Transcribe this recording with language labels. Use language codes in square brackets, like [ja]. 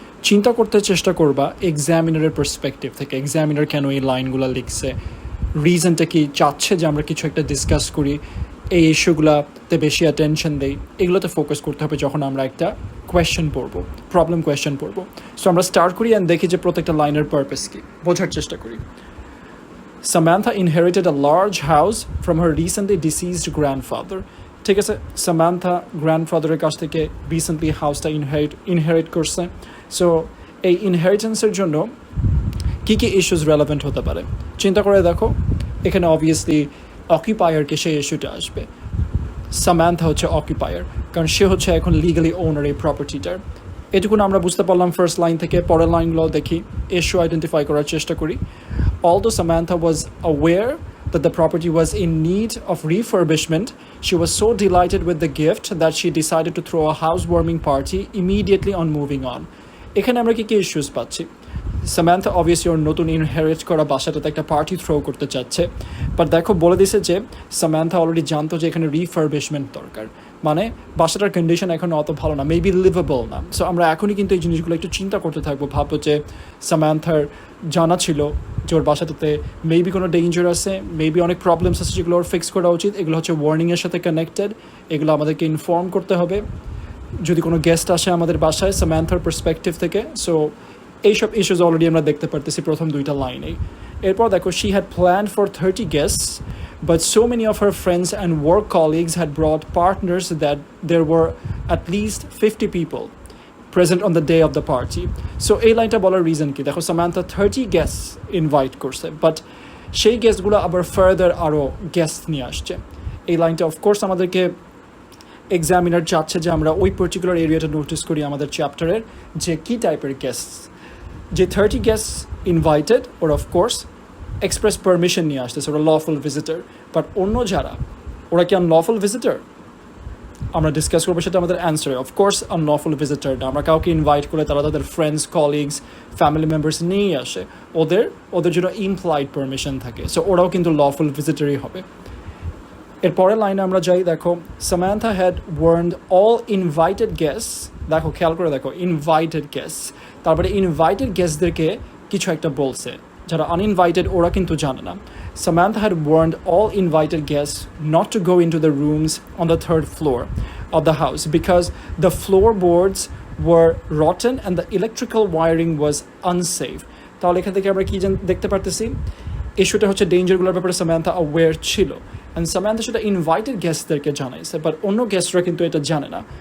[bn] চিন্তা করতে চেষ্টা করবা এক্সামিনারের পার্সপেক্টিভ থেকে, এক্সামিনার কেন এই লাইনগুলো লিখছে, রিজনটা কি, চাচ্ছে যে আমরা কিছু একটা ডিসকাস করি, এই ইস্যুগুলোতে বেশি অ্যাটেনশন দেই, এগুলোতে ফোকাস করতে হবে যখন আমরা একটা কোয়েশ্চেন পড়বো, প্রবলেম কোয়েশ্চেন পড়বো। সো আমরা স্টার্ট করি অ্যান্ড দেখি যে প্রত্যেকটা লাইনের পারপাস কি, বোঝার চেষ্টা করি। [en] Samantha inherited a large house from her recently deceased grandfather. [bn] ঠিক আছে, সামান্থা গ্র্যান্ডফাদারের কাছ থেকে রিসেন্টলি হাউসটা ইনহেরিট করছে। সো এই ইনহেরিটেন্সের জন্য কী কী ইস্যুস রেলেভেন্ট হতে পারে চিন্তা করে দেখো। এখানে অবভিয়াসলি অকিউপায়ারকে সেই ইস্যুটা আসবে। সামান্থা হচ্ছে অকিউপায়ার, কারণ সে হচ্ছে এখন লিগালি ওনার এই প্রপার্টিটার। এটুকুন আমরা বুঝতে পারলাম ফার্স্ট লাইন থেকে। পরের লাইনগুলো দেখি, ইস্যু আইডেন্টিফাই করার চেষ্টা করি। [en] Although Samantha was aware that the property was in need of refurbishment, she was so delighted with the gift that she decided to throw a housewarming party immediately on moving on. [bn] এখানে আমরা কি issues পাচ্ছি? Samantha obviously ওর নতুন inherit করা বাসাটাতে একটা party throw করতে চাচ্ছে, but দেখো বলে দিছে যে সামান্থা অলরেডি জানতো যে এখানে রিফারবিশমেন্ট দরকার, মানে বাসাটার কন্ডিশন এখন অত ভালো না, মেবি লিভেবল না। সো আমরা এখনই কিন্তু এই জিনিসগুলো একটু চিন্তা করতে থাকবো, ভাববো যে সামান্থার জানা ছিল যে ওর বাসাটাতে মেবি কোনো ডেঞ্জার আছে, মেবি অনেক প্রবলেমস আছে যেগুলো ওর ফিক্স করা উচিত। এগুলো হচ্ছে ওয়ার্নিংয়ের সাথে কানেক্টেড, এগুলো আমাদেরকে ইনফর্ম করতে হবে যদি কোনো গেস্ট আসে আমাদের বাসায় সামান্থার পার্সপেক্টিভ থেকে। সো এইসব ইস্যুস অলরেডি আমরা দেখতে পারতেছি প্রথম দুইটা লাইনেই। এরপর দেখো, [en] she had planned for 30 guests, but so many of her friends and work colleagues had brought partners that there were at least 50 people present on the day of the party. [bn] So এই লাইনটা বলার reason কি? দেখো, Samantha 30 guest invite করছে, but সেই গেস্টগুলো আবার further আরও guest নিয়ে আসছে। এই লাইনটা অফকোর্স আমাদেরকে এক্সামিনার চাচ্ছে যে আমরা ওই পার্টিকুলার এরিয়াটা নোটিস করি আমাদের চ্যাপ্টারের, যে কী টাইপের গেস্ট। যে 30 গেস্ট ইনভাইটেড, ওরা অফকোর্স এক্সপ্রেস পারমিশন নিয়ে আসতেছে, ওরা লফুল ভিজিটার। বাট অন্য যারা, ওরা কি আনলফুল ভিজিটার? আমরা ডিসকাস করবো সেটা আমাদের অ্যান্সারে। অফকোর্স আনলফুল ভিজিটার না। আমরা কাউকে ইনভাইট করে তারা তাদের ফ্রেন্ডস, কলিগস, ফ্যামিলি মেম্বার্স নিয়েই আসে, ওদের জন্য ইমপ্লয়েড পারমিশন থাকে। সো ওরাও কিন্তু লফুল ভিজিটারই হবে। এরপরের লাইনে আমরা যাই, দেখো, Samantha [en] Had warned all invited guests. [bn] দেখো, খেয়াল করে দেখো, ইনভাইটেড গেস্টস, তারপরে ইনভাইটেড গেস্টদেরকে কিছু একটা বলছে, যারা আনইনভাইটেড ওরা কিন্তু জানে না। [en] Samantha had warned all invited guests not to go into the rooms on the 3rd floor of the house because the floorboards were rotten and the electrical wiring was unsafe. [bn] তাহলে এখান থেকে আমরা কি দেখতে পারতেছি? ইস্যুটা হচ্ছে ডেঞ্জারগুলোর ব্যাপারে সামান্থা অ্যাওয়্যার ছিল, অ্যান্ড সামান্থা সেটা ইনভাইটেড গেস্টদেরকে জানাইছে, বাট অন্য গেস্টরা কিন্তু এটা জানে না।